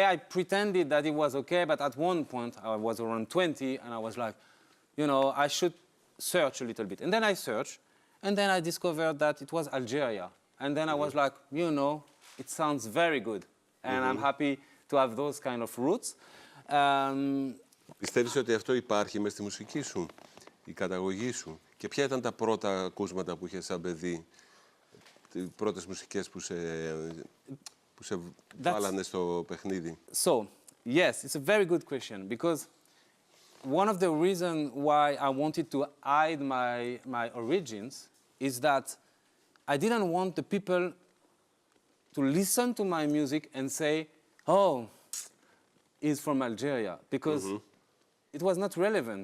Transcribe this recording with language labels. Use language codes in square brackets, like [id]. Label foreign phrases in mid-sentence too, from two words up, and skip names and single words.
[en] I pretended that it was okay, but at one point I was around 20, and I was like, you know, I should search a little bit. And then I searched, and then I discovered that it was Algeria. And then I was like, you know, it sounds very good. And I'm happy to have those kind of roots. [el] Πιστεύεις ότι αυτό υπάρχει μες στη μουσική σου, η καταγωγή σου? Και ποια ήταν τα πρώτα ακούσματα που είχες σαν παιδί, οι πρώτες μουσικές που σε βάλανε στο παιχνίδι? [en] So, yes, it's a very good question, because one of the reasons why I wanted to hide my origins is that I didn't want the people to listen to my music and say, "Oh, he's from Algeria," because it was not relevant.